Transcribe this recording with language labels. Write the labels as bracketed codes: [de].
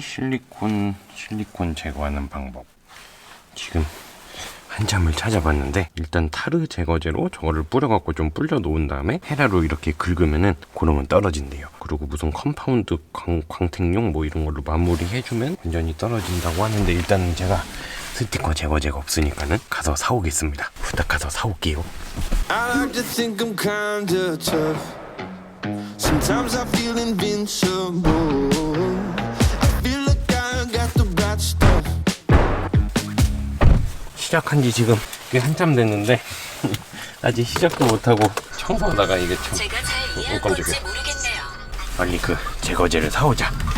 [ko] 실리콘 제거하는 방법. 지금 한참을 찾아봤는데, 일단 타르 제거제로 저거를 뿌려갖고 좀 불려 놓은 다음에 헤라로 이렇게 긁으면은 그러면 떨어진대요. 그리고 무슨 컴파운드 광택용 뭐 이런 걸로 마무리해주면 완전히 떨어진다고 하는데, 일단은 제가 스티커 제거제가 없으니까는 가서 사오겠습니다. 후딱 가서 사올게요. [en] I like to think I'm kinda tough. Sometimes I feel invincible. I feel like I got the right stuff. [ko] 시작한 지 지금 꽤 한참 됐는데 아직 시작도 못하고 청소하다가 이게 참 제가 잘 이해한 건지 모르겠네요. 빨리 그 제거제를 사오자.